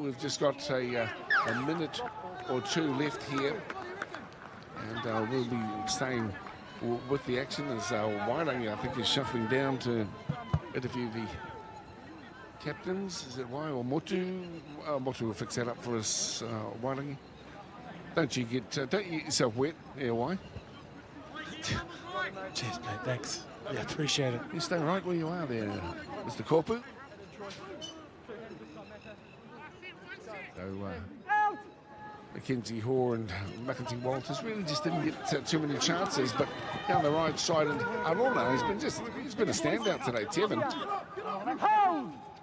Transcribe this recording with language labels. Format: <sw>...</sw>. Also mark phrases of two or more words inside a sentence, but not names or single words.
<en>We've just got a minute or two left here, and we'll be staying with the action as Wairangi, I think, is shuffling down to interview the captains. Is it Wai or Motu? Motu will fix that up for us, Wairangi. Don't you get yourself wet here, Wai? Cheers, mate. Thanks. Yeah, appreciate it. You stay right where you are there, Mr. Korpu. So, Mackenzie Hoare and McEntee Walters really just didn't get too many chances, but down the right side, and Arona, he's been a standout today, Tevin.</en>